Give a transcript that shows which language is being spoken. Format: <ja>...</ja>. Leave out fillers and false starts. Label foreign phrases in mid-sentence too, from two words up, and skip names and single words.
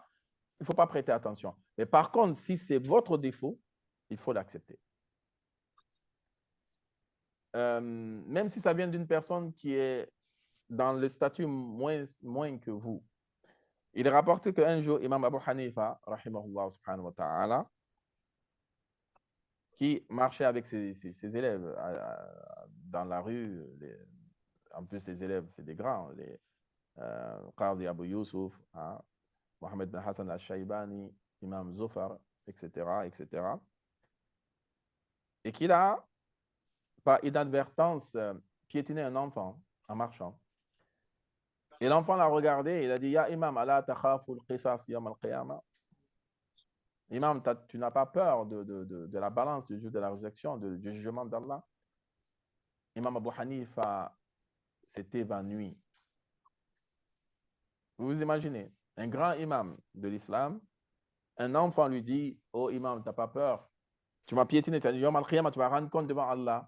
<fr>Il ne faut pas prêter attention. Mais par contre, si c'est votre défaut, il faut l'accepter. Même si ça vient d'une personne qui est dans le statut moins que vous. Il rapporte qu'un jour, Imam Abu Hanifa,</fr> <ar>رحمه الله سبحانه وتعالى,</ar> <fr>qui marchait avec ses élèves dans la rue, en plus ses élèves, c'est des grands, les Qadi Abu Yusuf, hein, Mohamed bin Hassan al-Shaybani, Imam Zufar, etc., etc. Et qu'il a, par inadvertance, piétiné un enfant en marchant. Et l'enfant l'a regardé et il a dit,</fr> <ar>يا إمام، ألا تخاف القصاص يوم القيامة.</ar> <fr>Imam, tu n'as pas peur de la balance du jour de la résurrection, du jugement d'Allah. Imam Abu Hanifa s'est évanoui. Vous vous imaginez, un grand imam de l'islam, un enfant lui dit, oh imam, tu n'as pas peur, tu m'as piétiné, c'est</fr> <ar>يوم القيامة,</ar> <fr>tu vas rendre compte devant Allah.</fr>